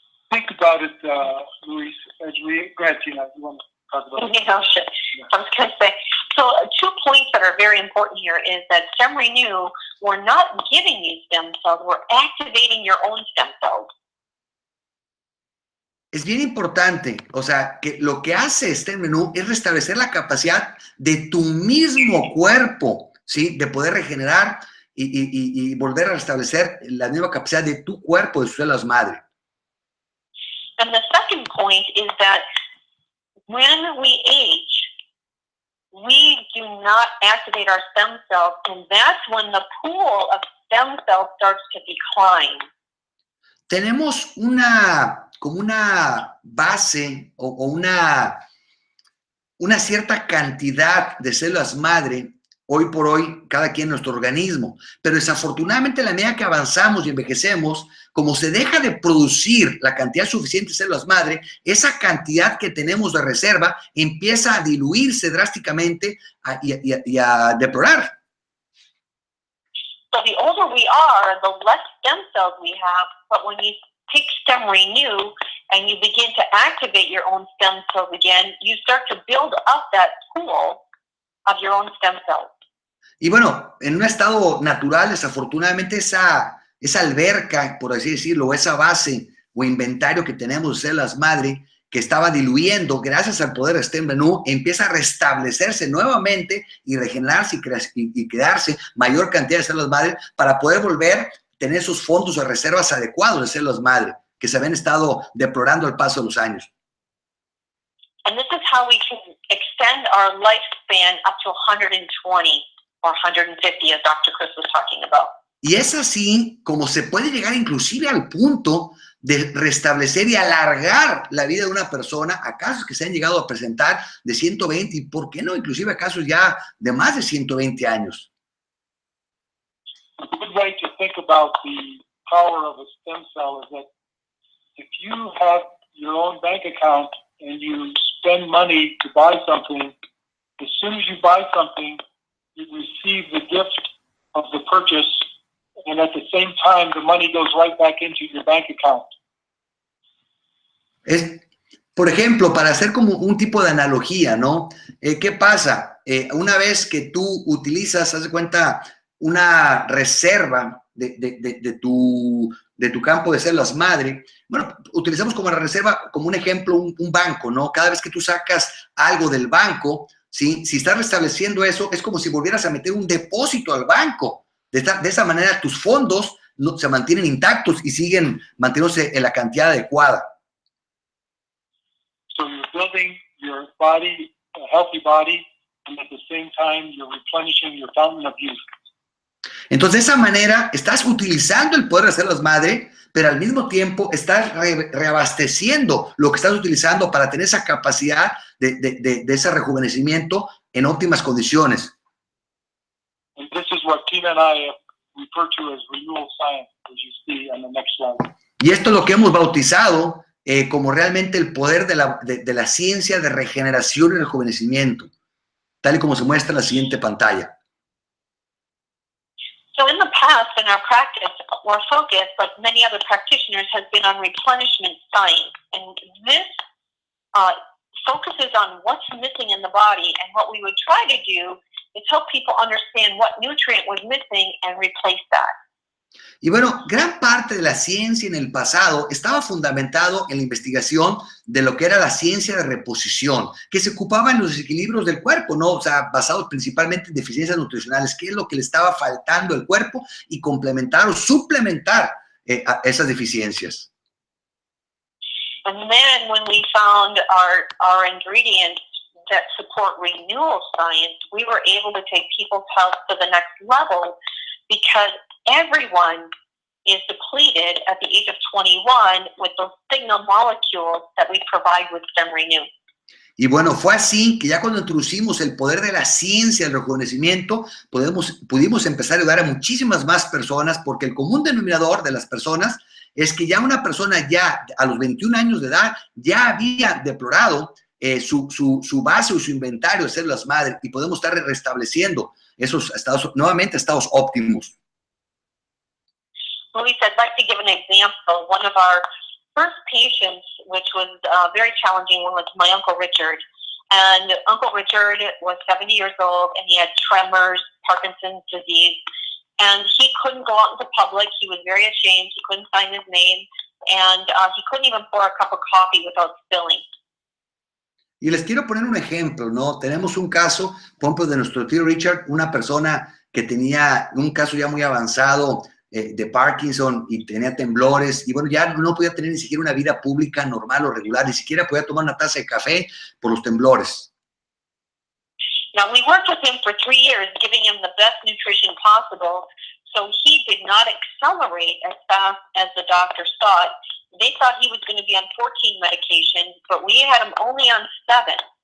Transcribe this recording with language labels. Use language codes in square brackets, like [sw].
[en] Think about it, Luis, as we, go ahead, Tina, you want to talk about it? Yeah, sure. I was going to say, so 2 points that are very important here is that StemRenu, we're not giving these stem cells, we're activating your own stem cells. [es] Es bien importante, o sea, que lo que hace StemRenu es restablecer la capacidad de tu mismo cuerpo, ¿sí?, de poder regenerar y volver a restablecer la misma capacidad de tu cuerpo, de sus células madre. [en] And the second point is that when we age, we do not activate our stem cells, and that's when the pool of stem cells starts to decline. [es] Tenemos como una base o una cierta cantidad de células madre hoy por hoy, cada quien en nuestro organismo. Pero desafortunadamente, a la medida que avanzamos y envejecemos, como se deja de producir la cantidad suficiente de células madre, esa cantidad que tenemos de reserva empieza a diluirse drásticamente y a deplorar. [en] So the older we are, the less stem cells we have, but when you take StemRenu and you begin to activate your own stem cells again, you start to build up that pool of your own stem cells. [es] Y bueno, en un estado natural, desafortunadamente, esa alberca, por así decirlo, esa base o inventario que tenemos de células madre, que estaba diluyendo, gracias al poder de StemRenu, empieza a restablecerse nuevamente y regenerarse y crearse mayor cantidad de células madre para poder volver a tener esos fondos o reservas adecuados de células madre que se habían estado deplorando al paso de los años. [en] And this is how we can extend our lifespan up to 120 or 150, as Dr. Chris was talking about. [es] Y es así como se puede llegar inclusive al punto de restablecer y alargar la vida de una persona a casos que se han llegado a presentar de 120 y, ¿por qué no? Inclusive a casos ya de más de 120 años. [en] A good way to think about the power of a stem cell is that if you have your own bank account and you spend money to buy something, as soon as you buy something, you receive the gift of the purchase, and at the same time, the money goes right back into your bank account. [es] Por ejemplo, para hacer como un tipo de analogía, ¿no? ¿Qué pasa? Una vez que tú utilizas, haz de cuenta, una reserva de tu campo de células madre, bueno, utilizamos como la reserva, como un ejemplo, un banco, ¿no? Cada vez que tú sacas algo del banco, ¿sí? Si estás restableciendo eso, es como si volvieras a meter un depósito al banco. De esa manera, tus fondos se mantienen intactos y siguen manteniéndose en la cantidad adecuada. [en] So you're building your body, a healthy body, and at the same time, you're replenishing your fountain of youth. [es] Entonces, de esa manera, estás utilizando el poder de células madre, pero al mismo tiempo estás reabasteciendo lo que estás utilizando para tener esa capacidad de ese rejuvenecimiento en óptimas condiciones. [en] And this is what Tina and I refer to as renewal science, as you see on the next slide. [es] Y esto es lo que hemos bautizado como realmente el poder de la ciencia de regeneración y rejuvenecimiento, tal y como se muestra en la siguiente pantalla. [en] So in the past, in our practice, our focus, like many other practitioners, has been on replenishment science. And this focuses on what's missing in the body. And what we would try to do is help people understand what nutrient was missing and replace that. [es] Y bueno, gran parte de la ciencia en el pasado estaba fundamentado en la investigación de lo que era la ciencia de reposición, que se ocupaba en los desequilibrios del cuerpo, ¿no? O sea, basados principalmente en deficiencias nutricionales, qué es lo que le estaba faltando al cuerpo y complementar o suplementar a esas deficiencias. [en] And then when we found our ingredients that support renewal science, we were able to take people's health to the next level, because everyone is depleted at the age of 21 with those signal molecules that we provide with StemRenu. [es] Y bueno, fue así que ya cuando introducimos el poder de la ciencia del rejuvenecimiento, pudimos empezar a ayudar a muchísimas más personas, porque el común denominador de las personas es que ya una persona ya a los 21 años de edad ya había deplorado su base o su inventario de células madre, y podemos estar restableciendo esos estados, nuevamente estados óptimos. [en] Luis, I'd like to give an example. One of our first patients, which was a very challenging one, was my Uncle Richard. And Uncle Richard was 70 years old, and he had tremors, Parkinson's disease, and he couldn't go out into public. He was very ashamed. He couldn't sign his name, and he couldn't even pour a cup of coffee without spilling. [es] Y les quiero poner un ejemplo, ¿no? Tenemos un caso, por ejemplo, de nuestro tío Richard, una persona que tenía un caso ya muy avanzado de Parkinson y tenía temblores, y bueno, ya no podía tener ni siquiera una vida pública normal o regular, ni siquiera podía tomar una taza de café por los temblores. [en] Now, we worked with him for 3 years, giving him the best nutrition possible, so he did not accelerate as fast as the doctors thought. They thought he was going to be on 14 medications, but we had him only on 7.